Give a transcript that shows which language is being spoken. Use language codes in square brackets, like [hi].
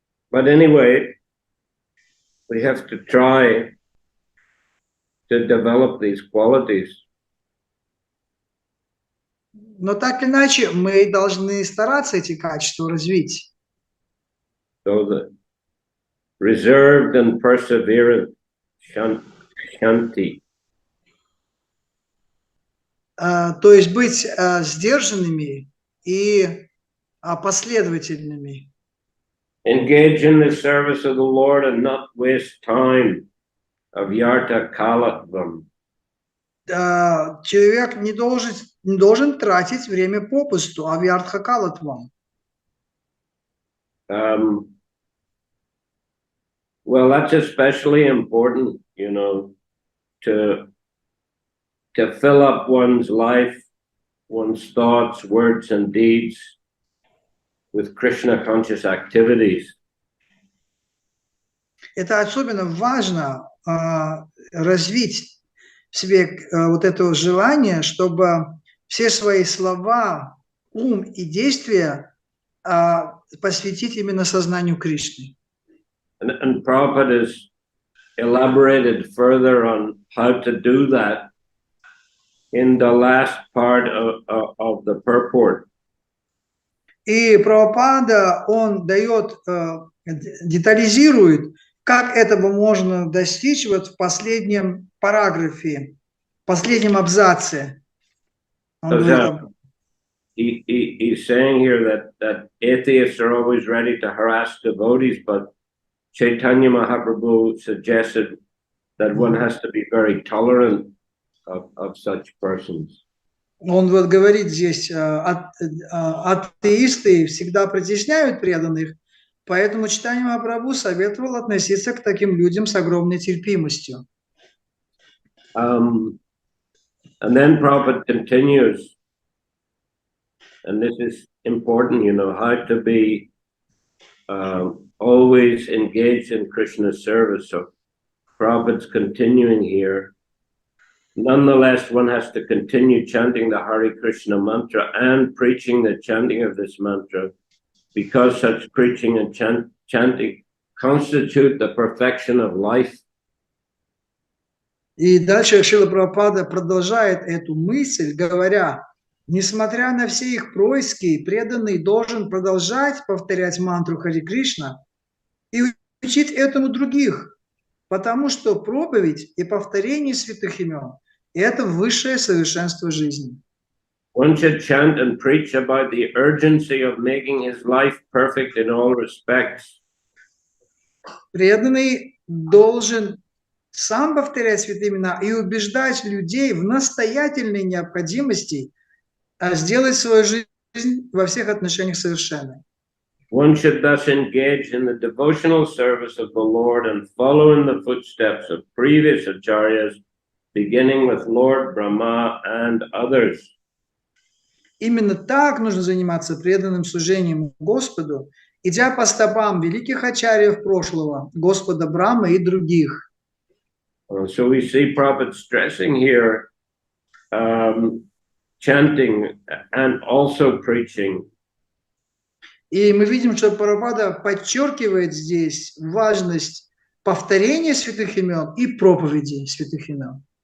[en] But anyway, we have to try to develop these qualities. [ru] Но так или иначе, мы должны стараться эти качества развить. [en] So the reserved and perseverant shanti. [ru] То есть быть сдержанными и последовательными. [en] Engage in the service of the Lord and not waste time of yarta kalatvam. [ru] Человек не должен тратить время попусту, авьяртха калатвам. [en] Well, that's especially important, you know, to fill up one's life, one's thoughts, words, and deeds with Krishna conscious activities. [ru] Это особенно важно развить в себе вот это желание, чтобы все свои слова, ум и действия посвятить именно сознанию Кришны. [en] And Prabhupada has elaborated further on how to do that in the last part of the purport. [ru] И Прабхупада, он дает, детализирует, как этого можно достичь вот в последнем параграфе, в последнем абзаце. [en] He's saying here that atheists are always ready to harass devotees, but Chaitanya Mahaprabhu suggested that one has to be very tolerant of such persons. [ru] Он вот говорит здесь, атеисты всегда притесняют преданных, поэтому Чайтанья Махапрабху советовал относиться к таким людям с огромной терпимостью. [en] And then Prabhupada continues, and this is important, you know, how to be always engaged in Krishna's service. So Prabhupada's continuing here. Nonetheless, one has to continue chanting the Hare Krishna mantra and preaching the chanting of this mantra, because such preaching and chanting constitute the perfection of life. [ru] И дальше Шрила Прабхупада продолжает эту мысль, говоря, несмотря на все их происки, преданный должен продолжать повторять мантру Харе Кришна и учить этому других, потому что проповедь и повторение святых имен – это высшее совершенство жизни. [en] One should chant and preach about the urgency of making his life perfect in all respects. [ru] Преданный должен сам повторять святые имена и убеждать людей в настоятельной необходимости сделать свою жизнь во всех отношениях совершенной. [en] One should thus engage in the devotional service of the Lord and follow in the footsteps of previous acharyas, beginning with Lord Brahma and others. [ru] Именно так нужно заниматься преданным служением Господу, идя по стопам великих ачарьев прошлого, Господа Брахмы и других. [en] So we see Prabhupada stressing here chanting and also preaching. [ru] И мы видим, что Прабхупада подчеркивает здесь важность повторения святых имен и проповеди святых имен.